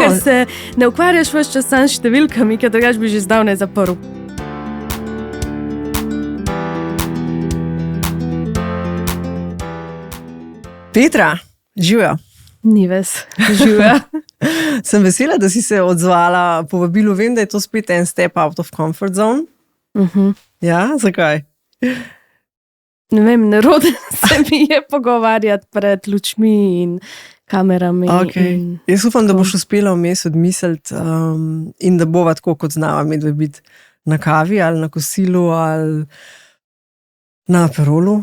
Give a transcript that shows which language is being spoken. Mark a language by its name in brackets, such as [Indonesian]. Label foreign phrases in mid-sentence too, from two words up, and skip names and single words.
[Slovenian] ker se ne ukvarjaš ves čas samo s številkami, ker drugače bi že zdavnaj zaprl. Petra, živijo. Ni ves, živijo. Sem vesela, da si se odzvala povabilu. Vem, da je to spet en [English] step out of comfort zone. [Slovenian] Ja, zakaj? Ne vem, nerodno se mi je pogovarjati pred lučmi in kamerami. Okay. Jaz upam, da boš uspela vmes odmisliti in da bova tako kot znava medve biti na kavi ali na kosilu ali na aperolu.